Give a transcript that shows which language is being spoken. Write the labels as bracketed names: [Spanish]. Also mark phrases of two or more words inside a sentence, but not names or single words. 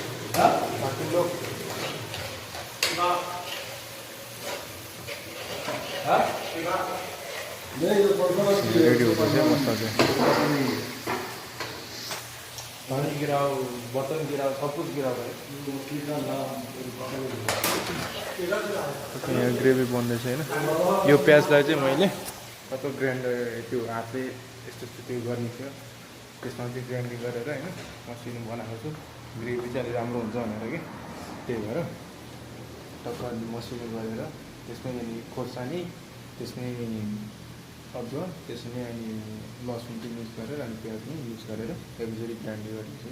[Hindi] नहीं, ये कौन सा मछली रेडी हो गया मसला से। पानी गिराओ, बर्तन गिराओ, सब कुछ गिराओ भाई। मछली का नाम [Nepali] यहाँ ग्रेभी बन्दैछ होइन। यो प्याजलाई चाहिँ मैले कस्तो ग्राइन्डर त्यो हातले यस्तो त्यो गर्ने थियो, त्यसमा चाहिँ ग्राइन्डिङ गरेर होइन मसिनो बनाएको छु। ग्रेभी चाहिँ राम्रो हुन्छ भनेर कि त्यही भएर टक्क मसिनो गरेर त्यसमै अनि खोर्सानी, त्यसमै अदुवा, त्यसमै अनि लसुन चाहिँ युज गरेर अनि प्याज पनि युज गरेर एकचोटि ग्राइन्डिङ गरेको छु।